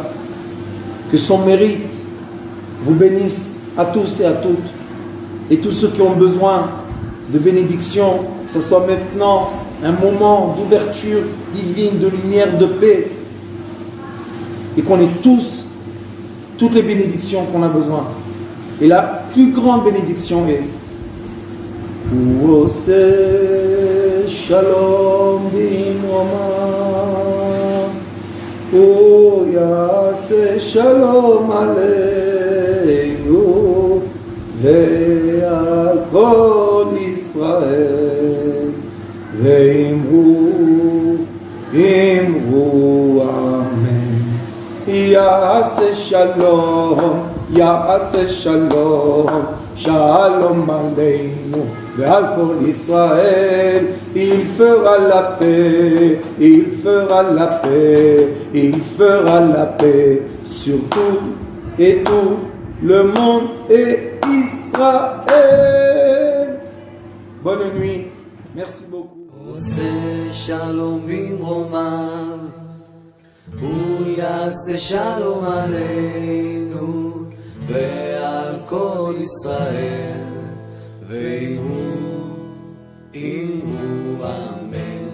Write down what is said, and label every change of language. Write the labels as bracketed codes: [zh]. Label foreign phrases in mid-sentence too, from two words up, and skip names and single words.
[fr] Que son mérite vous bénisse à tous et à toutes, et tous ceux qui ont besoin de bénédiction, que ce soit maintenant un moment d'ouverture divine, de lumière, de paix, et qu'on ait tous toutes les bénédictions qu'on a besoin. Et la plus grande bénédiction est [he] שלום במרומו, שלום עלינו ועל כל ישראל ואמרו אמן. יעשה שלום, שלום עלינו ועל כל ישראל. [fr] Il fera la paix, il fera la paix, il fera la paix sur tout et tout le monde et Israël. Bonne nuit, merci beaucoup. [he] שלום במרומיו, הוא יעשה שלום עלינו ועל כל ישראל, ואמרו אמן.